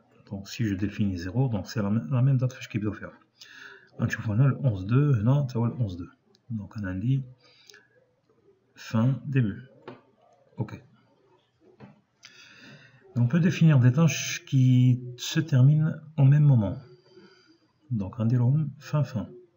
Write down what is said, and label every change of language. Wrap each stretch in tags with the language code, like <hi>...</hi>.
<fr>Donc si je définis 0, donc c'est la même date</fr> <ar>فاش كيبداو فيها. غنشوفو هنا ال 11/2 هنا تا هو ال 11/2.</ar> <fr>Donc</fr> <ar>انا عندي</ar> <fr>fin début. OK. On peut définir des tâches qui se terminent au même moment. Donc on dirait fin.</fr>